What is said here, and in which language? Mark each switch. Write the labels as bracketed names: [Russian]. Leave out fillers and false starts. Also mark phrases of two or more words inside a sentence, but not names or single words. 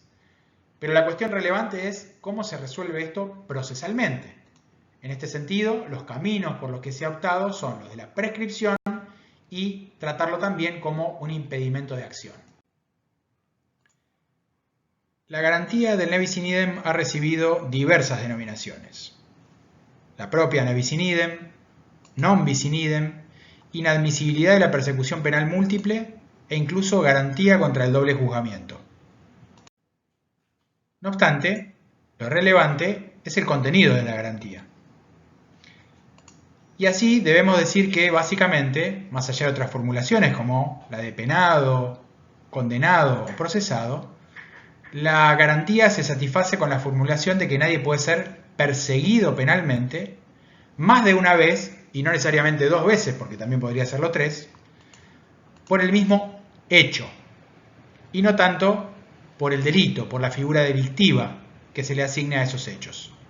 [Spanish] Pero la cuestión relevante es cómo se resuelve esto procesalmente. En este sentido, los caminos por los que se ha optado son los de la prescripción y tratarlo también como un impedimento de acción. La garantía del [Latin] ne bis in idem [Spanish] ha recibido diversas denominaciones. La propia [Latin] ne bis in idem, non bis in idem, [Spanish] inadmisibilidad de la persecución penal múltiple e incluso garantía contra el doble juzgamiento. No obstante, lo relevante es el contenido de la garantía. Y así debemos decir que básicamente, más allá de otras formulaciones como la de penado, condenado o procesado, la garantía se satisface con la formulación de que nadie puede ser perseguido penalmente más de una vez, y no necesariamente 2 veces, porque también podría serlo 3, por el mismo hecho, y no tanto por el delito, por la figura delictiva que se le asigne a esos hechos.